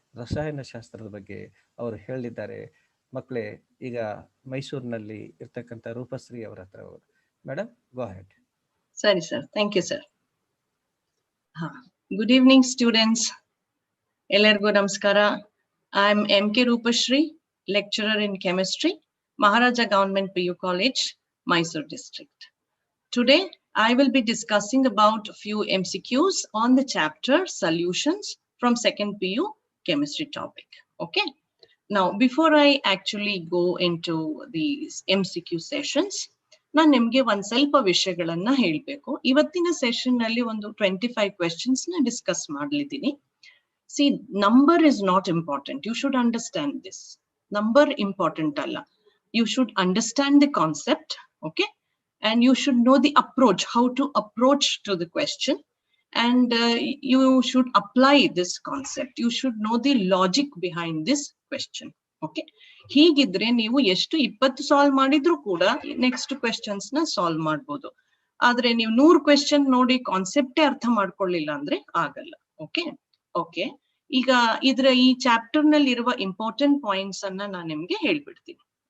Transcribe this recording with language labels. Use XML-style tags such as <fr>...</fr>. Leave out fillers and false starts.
<kn>ರಸಾಯನಶಾಸ್ತ್ರದ ಬಗ್ಗೆ ಅವರು ಹೇಳಿದ್ದಾರೆ. ಮಕ್ಕಳೇ, ಈಗ ಮೈಸೂರಿನಲ್ಲಿ ಇರ್ತಕ್ಕಂಥ ರೂಪಶ್ರೀ ಅವರ ಹತ್ರ ಮೇಡಮ್, ಗೋ ಹೆಡ್.</kn> <en>ಸರಿ sir, thank you sir. Good evening students,</en> <kn>ಎಲ್ಲರಿಗೂ ನಮಸ್ಕಾರ.</kn> <en>I am MK Rupashri, lecturer in chemistry, Maharaja Government PU College, Mysore district. Today I will be discussing about a few MCQs on the chapter solutions from second PU chemistry topic. Okay, now before I actually go into these MCQ sessions,</en> <kn>ನಾನು ನಿಮ್ಗೆ ಒಂದ್ ಸ್ವಲ್ಪ ವಿಷಯಗಳನ್ನ ಹೇಳ್ಬೇಕು. ಇವತ್ತಿನ session ನಲ್ಲಿ ಒಂದು 25 questions ನ discuss ಮಾಡ್ಲಿದ್ದೀನಿ.</kn> <en>See, number is not important. You should understand this. Number important alla. You should understand the concept, okay? And you should know the approach, how to approach to the question. And you should apply this concept. You should know the logic behind this question.</en> <kn>Okay, ಹೀಗಿದ್ರೆ ನೀವು ಎಷ್ಟು 20 solve ಮಾಡಿದ್ರು ಕೂಡ next questions ನ solve ಮಾಡ್ಬೋದು. ಆದ್ರೆ ನೀವು 100 question ನೋಡಿ ಕಾನ್ಸೆಪ್ಟೇ ಅರ್ಥ ಮಾಡ್ಕೊಳ್ಳಿಲ್ಲ ಅಂದ್ರೆ ಆಗಲ್ಲ. ಓಕೆ ಓಕೆ ಈಗ ಈ ಚಾಪ್ಟರ್ ನಲ್ಲಿ ಇರುವ ಇಂಪಾರ್ಟೆಂಟ್ ಪಾಯಿಂಟ್ಸ್ ಅನ್ನ ನಾನು ನಿಮ್ಗೆ ಹೇಳ್ಬಿಡ್ತೀನಿ.</kn>